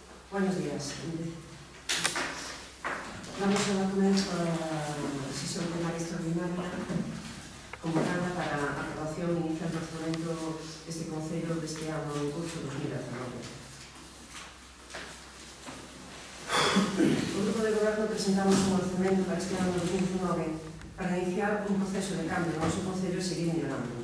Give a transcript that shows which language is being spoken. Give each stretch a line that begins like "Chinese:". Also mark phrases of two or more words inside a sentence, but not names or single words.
Spanish: Buenos días. Vamos a dar comienzo a la sesión plenaria extraordinaria convocada
Galician: para a aprobación inicial do orçamento deste Concello deste ano en curso 2019. O Grupo de Goberno presentamos un orzamento para este ano 2019 para iniciar un proceso de cambio no noso Concello e seguir mellorando.